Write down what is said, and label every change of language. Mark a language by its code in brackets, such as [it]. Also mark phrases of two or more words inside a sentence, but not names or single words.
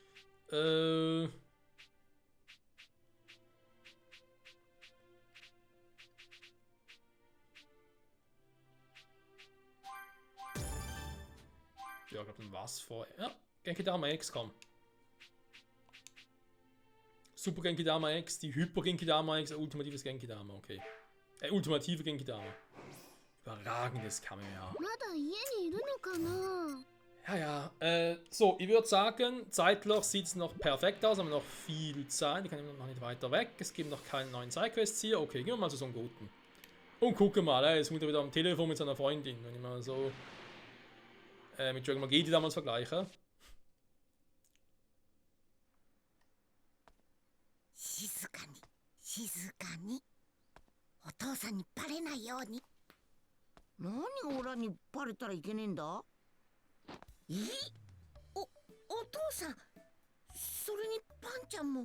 [de] Ja, ich glaube, dann war's vorher. Ja, Genki Dama X, komm. Super Genki Dama X, die Hyper Genki Dama X, ultimatives Genki Dama, okay. Ultimative Genki Dama. Überragendes Kamehameha. [ja] まだ家にいるのかな。 [de] Ja. So, ich würde sagen, zeitlich sieht es noch perfekt aus, haben wir noch viel Zeit. Ich kann noch nicht weiter weg. Es gibt noch keinen neuen Sidequests hier. Okay, gehen wir mal zu so einem Guten. Und gucke mal, jetzt muss er wieder am Telefon mit seiner Freundin. Wenn ich mal so mit Dragon Ball GT damals vergleiche. [ja] 静かに静かに。お父さんにバレないように。何がオラにバレたらいけねえんだ。お父さん、それにパンちゃんも。